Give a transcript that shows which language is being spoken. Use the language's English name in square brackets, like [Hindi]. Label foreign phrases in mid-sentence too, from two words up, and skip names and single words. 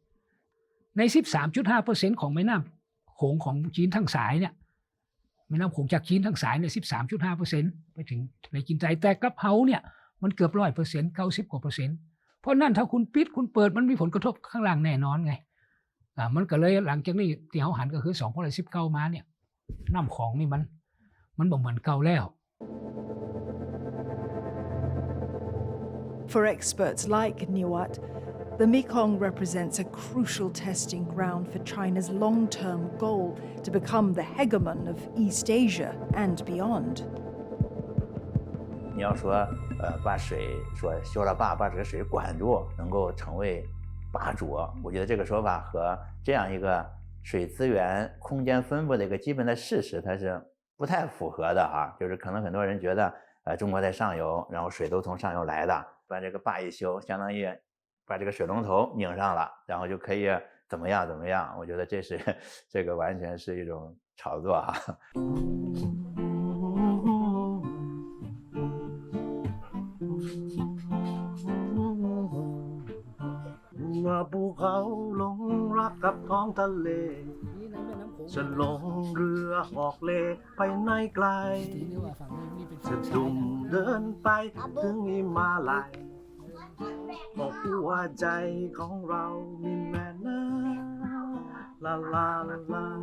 [Thai] ใน 13.5% ของแม่น้ำโขงของจีนทั้งสายเนี่ยแม่น้ำโขงจากจีนทั้งสายเนี่ย 13.5% ไปถึงทะเลจีนใต้แต่กับเฮาเนี่ยมันเกือบ 100% 90 กว่า%เพราะนั่นถ้าคุณปิดคุณเปิดมันมีผลกระทบข้างล่างแน่นอนไงมันก็เลยหลังจากนี้ที่เฮาหันก็คือ2019มาเนี่ยน้ำของนี่มันบ่เหมือนเก่าแล้ว [English] For experts like Niwat, the Mekong represents a crucial testing ground for China's long-term goal to become the hegemon of East Asia and beyond. [Chinese] 你要说把水说修了坝，把这个水管住，能够成为坝主，我觉得这个说法和这样一个水资源空间分布的一个基本的事实，它是不太符合的就是可能很多人觉得中国在上游，然后水都从上游来的，把这个坝一修，相当于把这个水龙头拧上了，然后就可以怎么样，我觉得这个完全是一种炒作 [Thai] ภูเขาหลงรักกับท้องทะเลจะลงเรือออกเลไปไหนไกลจะดุ่มเดินไปถึงหิมาลัยบอกหัวใจของเรามีแม่น้ำลาลาลาลา